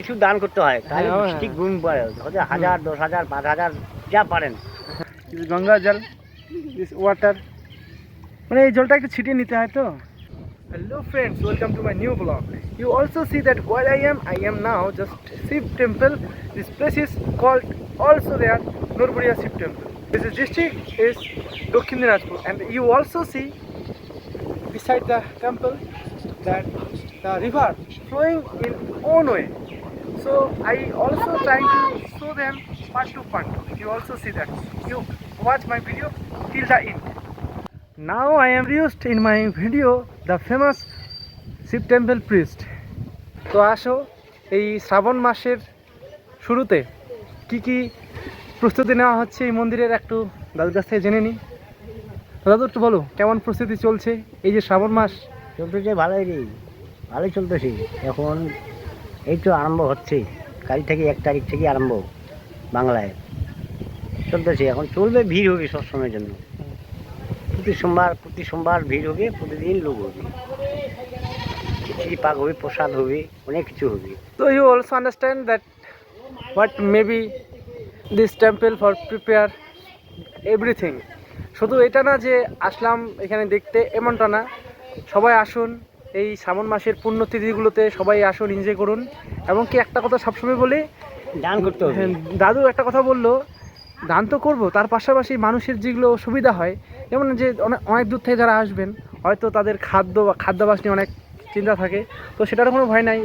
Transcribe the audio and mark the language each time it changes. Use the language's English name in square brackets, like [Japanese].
[Bangla] কিছু দান করতে হয়, তাহলে ঠিক গুণ পড়ে, হয়তো 1000, 10,000, 5,000 যা পারেন। গঙ্গা জল, [English] this water, [Bangla] মানে এই জলটা একটু ছিটিয়ে নিতে হয় তো। [English] Hello friends, welcome to my new vlog. You also see that where I am now just Shiv temple. This place is called also there Norburia Shiv temple. This is district is Dakshin Dinajpur, and you also see beside the temple that the river flowing in own way. So I also trying to show them part to part. You also see that. You watch my video till the end. Now I am used in my video the famous Shiv temple priest. [Bangla] তো আসো এই শ্রাবণ মাসের শুরুতে কি কি প্রস্তুতি নেওয়া হচ্ছে এই মন্দিরের একটু দাদুর কাছ থেকে জেনে নিই। দাদু একটু বলো কেমন প্রস্তুতি চলছে এই যে শ্রাবণ মাস? চলতেছে ভালোই রে, ভালোই চলতেছে। এখন এই তো আরম্ভ হচ্ছে, কাল থেকে 1 তারিখ থেকে আরম্ভ বাংলায় চলতেছে। এখন চলবে, ভিড় হবে সবসময়ের জন্য। প্রতি সোমবার ভিড় হবে, প্রতিদিন লোক হবে, খিচুড়ি পাক হবে, প্রসাদ হবে, অনেক কিছু হবে। [English] So you also understand that what maybe this temple for prepare everything. [Bangla] শুধু এটা না যে আসলাম এখানে দেখতে, এমনটা না। সবাই আসুন এই শ্রাবণ মাসের পুণ্যতিথিগুলোতে, সবাই আসুন, এনজয় করুন। এবং কি একটা কথা সবসময় বলি, দান করতে হবে। দাদু একটা কথা বললো, দান তো করবো, তার পাশাপাশি মানুষের যেগুলো সুবিধা হয়, যেমন যে অনেক দূর থেকে যারা আসবেন হয়তো তাদের খাদ্যাভ্যাস নিয়ে অনেক চিন্তা থাকে, তো সেটার কোনো ভয় নাই।